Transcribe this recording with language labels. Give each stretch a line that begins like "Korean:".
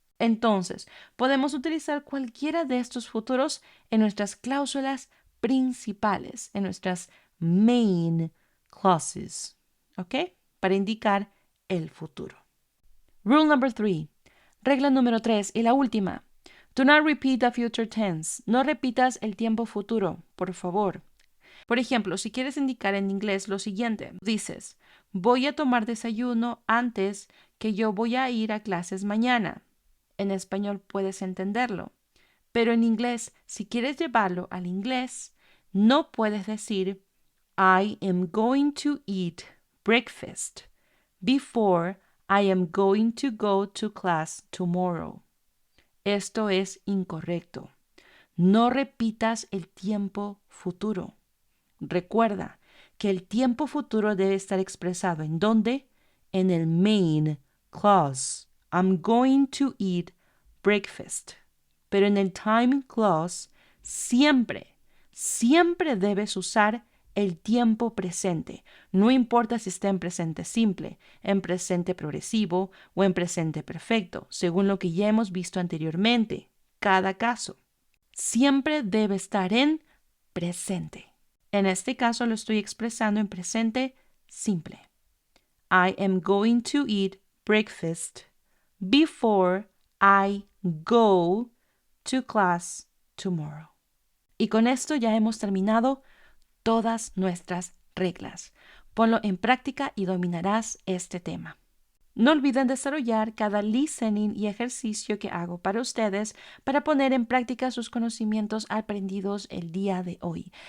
Spanish: Entonces, podemos utilizar cualquiera de estos futuros en nuestras cláusulas principales, en nuestras main clauses, ¿ok? Para indicar el futuro.
English: Rule number 3.
Spanish: Regla número 3 y la última.
English: Do not repeat the future tense.
Spanish: No repitas el tiempo futuro, por favor. Por ejemplo, si quieres indicar en inglés lo siguiente, dices, voy a tomar desayuno antes que yo voy a ir a clases mañana. En español puedes entenderlo. Pero en inglés, si quieres llevarlo al inglés, no puedes decir
English: I am going to eat breakfast before I am going to go to class tomorrow.
Spanish: Esto es incorrecto. No repitas el tiempo futuro. Recuerda que el tiempo futuro debe estar expresado ¿en dónde? En el main clause.
English: I'm going to eat breakfast.
Spanish: Pero en el time clause siempre debes usar el tiempo presente. No importa si está en presente simple, en presente progresivo o en presente perfecto, según lo que ya hemos visto anteriormente. Cada caso siempre debe estar en presente. En este caso lo estoy expresando en presente simple.
English: I am going to eat breakfast before I go to class tomorrow.
Spanish: Y con esto ya hemos terminado todas nuestras reglas. Ponlo en práctica y dominarás este tema. No olviden desarrollar cada listening y ejercicio que hago para ustedes para poner en práctica sus conocimientos aprendidos el día de hoy.